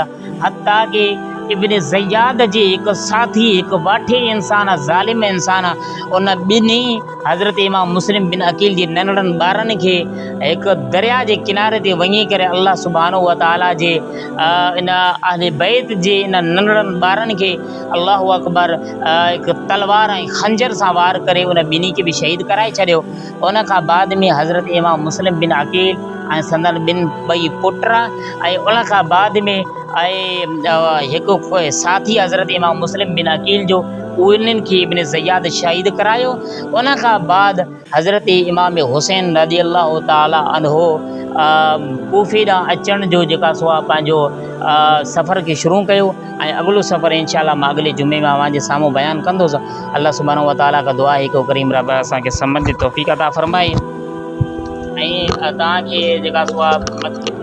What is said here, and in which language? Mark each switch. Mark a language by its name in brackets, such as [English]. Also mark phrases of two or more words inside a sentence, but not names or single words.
[Sindhi] हता कि इब्न ज़ियाद जे हिकु साथी, हिकु वाठे इंसान, ज़ालिम इंसान, उन ॿिन्ही हज़रत इमाम मुस्लिम बिन अकील जे नंढड़नि ॿारनि खे हिकु दरिया जे किनारे ते वञी करे [Arabic] الله سبحانه وتعالى [Sindhi] जे इन अहले बैत जे इन नंढड़नि ॿारनि खे [Arabic] الله أكبر [Sindhi] हिकु तलवार ऐं खंजर सां वार करे उन ॿिन्ही खे बि शहीद कराए छॾियो। उन खां बाद में हज़रत इमाम मुस्लिम बिन अकील ऐं संदन 2 पुट ऐं उन खां बाद में हिकु साथी हज़रत इमाम मुस्लिम बिन अकील जो उन्हनि खे इब्न ज़ियाद शहीद करायो। उन खां बाद हज़रत इमाम हुसैन [Arabic] رضي الله تعالى عنه [Sindhi] कूफ़े ॾांहुं अचण जो जेका सो आहे पंहिंजो सफ़र खे शुरू कयो ऐं अॻिलो सफ़र इंशाअल्लाह मां अॻिले जुमे में अव्हांजे साम्हूं बयानु कंदुसि। [Arabic] الله سبحانه وتعالى [Sindhi] खां दुआ आहे कि करीम रब असांखे सम्झ जी तौफ़ीक़ अता फ़रमाए। तव्हांखे जेका सो आहे